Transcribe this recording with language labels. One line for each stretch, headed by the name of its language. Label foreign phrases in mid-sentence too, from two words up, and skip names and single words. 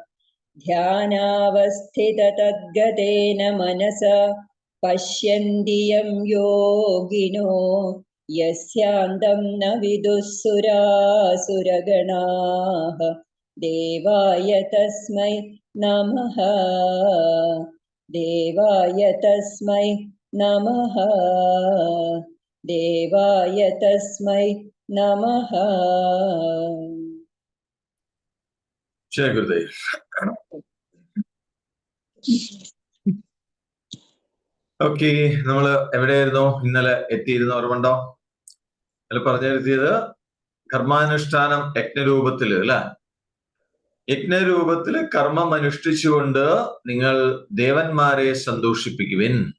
Sanskrit: ध्यानावस्थिततद्गतेन मनसा पश्यन्ति यं योगिनो यस्यान्तं न विदुःसुरासुरगणाः देवाय तस्मै नमः। देवाय तस्मै नमः। देवाय तस्मै नमः। जय गुरुदेव।
Malayalam: ഓക്കെ, നമ്മള് എവിടെയായിരുന്നു ഇന്നലെ എത്തിയിരുന്ന ഓർമ്മണ്ടോ? അതിൽ പറഞ്ഞിരുത്തിയത് കർമാനുഷ്ഠാനം യജ്ഞരൂപത്തില് അല്ലെ, യജ്ഞരൂപത്തില് കർമ്മം അനുഷ്ഠിച്ചുകൊണ്ട് നിങ്ങൾ ദേവന്മാരെ സന്തോഷിപ്പിക്കുവിൻ.